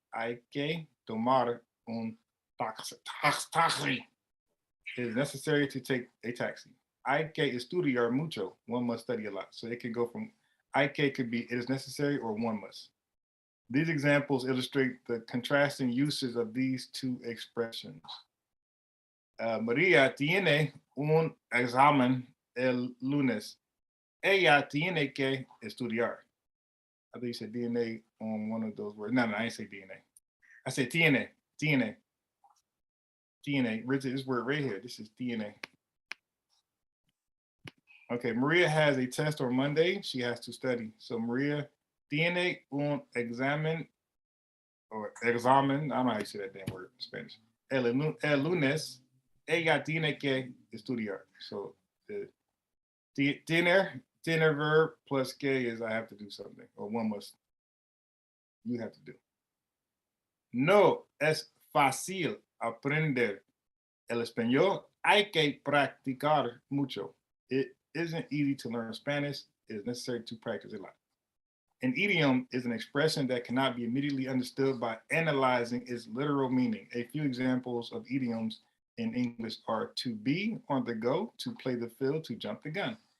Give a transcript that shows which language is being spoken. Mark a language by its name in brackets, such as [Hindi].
[Spanish] Hay que tomar un taxi. [English] It is necessary to take a taxi. [Spanish] hay que estudiar mucho. [English] One must study a lot. So it can go from hay que could be it is necessary or one must. These examples illustrate the contrasting uses of these two expressions. [Spanish] Maria tiene un examen el lunes. Ella tiene que estudiar. [English] I think you said DNA on one of those words. No, I ain't say DNA. I said tiene. Richard, this word right here. This is DNA. Okay, Maria has a test on Monday. She has to study. So [Spanish] Maria tiene un examen [English] or examen. I don't know how you say that damn word in Spanish. [Spanish] El lunes, ella tiene que estudiar. [English] So the tiene verb plus que is I have to do something, or one must. You have to do. [Spanish] No es fácil aprender el español. Hay que practicar mucho. [English] It isn't easy to learn Spanish. It is necessary to practice a lot. An idiom is an expression that cannot be immediately understood by analyzing its literal meaning. A few examples of idioms in English are to be on the go, to play the field, to jump the gun.